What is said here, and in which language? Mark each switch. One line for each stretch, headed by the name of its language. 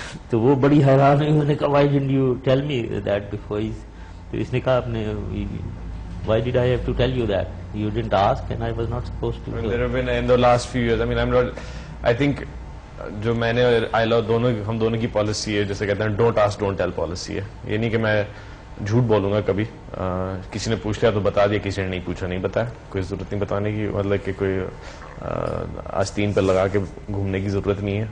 Urdu: تو وہ بڑی حیران ہوئی, انہوں نے کہا
English: why didn't you tell me that before?
Urdu: تو اس نے کہا اپنے
English: why did I have to tell you that? You didn't ask and I was not supposed to. There have been in the last few years, I think
Urdu: جو میں نے ہم دونوں کی پالیسی ہے, جیسے کہتے ہیں
English: don't ask don't tell
Urdu: policy ہے. یہ نہیں کہ میں جھوٹ بولوں گا کبھی, کسی نے پوچھ لیا تو بتا دیا, کسی نے نہیں پوچھا نہیں بتایا. کوئی ضرورت نہیں بتانے کی, مطلب کہ کوئی آستین پر لگا کے گھومنے کی ضرورت نہیں ہے.